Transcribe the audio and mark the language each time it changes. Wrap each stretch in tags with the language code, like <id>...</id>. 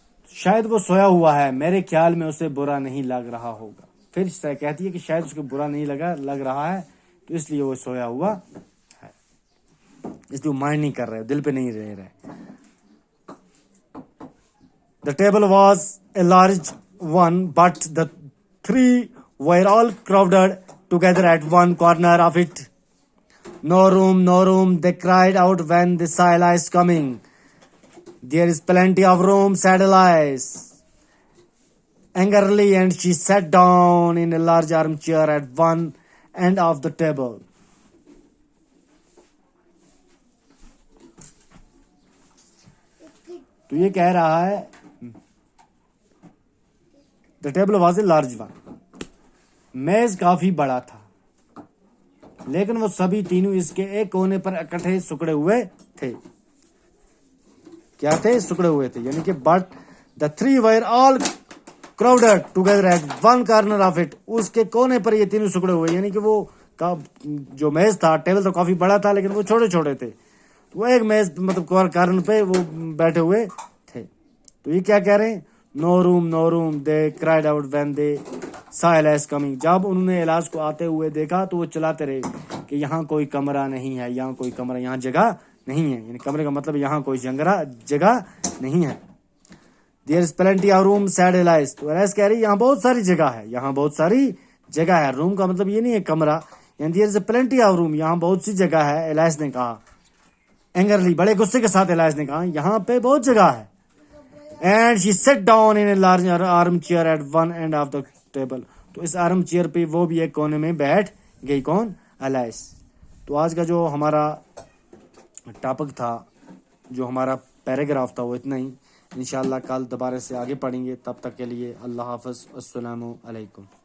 <ur>شاید وہ سویا ہوا ہے، میرے خیال میں اسے برا نہیں لگ رہا ہوگا. پھر کہتی ہے کہ شاید اس کو برا نہیں لگ رہا ہے تو اس لیے وہ سویا ہوا ہے، اس لیے وہ مائنڈ نہیں کر رہے، دل پہ نہیں رہ رہے.</ur> <en>The table was a large one, but the three were all crowded together at one corner of it. No room, no room, they cried out when they saw Elias coming. There is plenty of room, said Elias angrily, and she sat down in a large armchair at one end of the table.</en> <ur>تو یہ کہہ رہا ہے</ur> <en>The table was a large one.</en> <ur>میز کافی بڑا تھا لیکن وہ سبھی تینوں اس کے ایک کونے پر اکٹھے سکڑے ہوئے تھے. کیا تھے؟ سکڑے ہوئے تھے، یعنی کہ</ur> <en>but the three were all crowded together at one corner of it.</en> <ur>اس کے کونے پر یہ تینوں سکڑے ہوئے، یعنی کہ وہ جو میز تھا، ٹیبل تو کافی بڑا تھا لیکن وہ چھوٹے چھوٹے تھے، وہ ایک میز مطلب کارنر پہ وہ بیٹھے ہوئے تھے. تو یہ کیا کہہ رہے ہیں؟</ur> <en>No room, no room, they cried out when they saw Elias coming.</en> <ur>جب انہوں نے الیاس کو آتے ہوئے دیکھا تو وہ چلاتے رہے کہ یہاں کوئی کمرہ نہیں ہے، یہاں کوئی کمرہ، یہاں جگہ نہیں ہے. یعنی کمرے کا مطلب یہاں کوئی جگہ نہیں ہے.</ur> <en>There is plenty of room, said Elias.</en> <ur>تو الیاس کہہ رہی یہاں بہت ساری جگہ ہے، یہاں بہت ساری جگہ ہے. روم کا مطلب یہ نہیں ہے کمرہ، یعنی</ur> <en>there is plenty of room،</en> <ur>یہاں بہت سی جگہ ہے. الیاس نے کہا اینگرلی، بڑے غصے کے ساتھ الیاس نے کہا یہاں پہ بہت جگہ ہے.</ur> <en>And she sat down in a large armchair at one end of the table.</en> <ur>تو اس آرم چیئر پہ وہ بھی ایک کونے میں بیٹھ گئی. کون؟ الیاس. تو آج کا جو ہمارا ٹاپک تھا، جو ہمارا پیراگراف تھا، وہ اتنا ہی. انشاءاللہ کل دوبارہ سے آگے پڑھیں گے. تب تک کے لیے اللہ حافظ، السلام علیکم.</ur>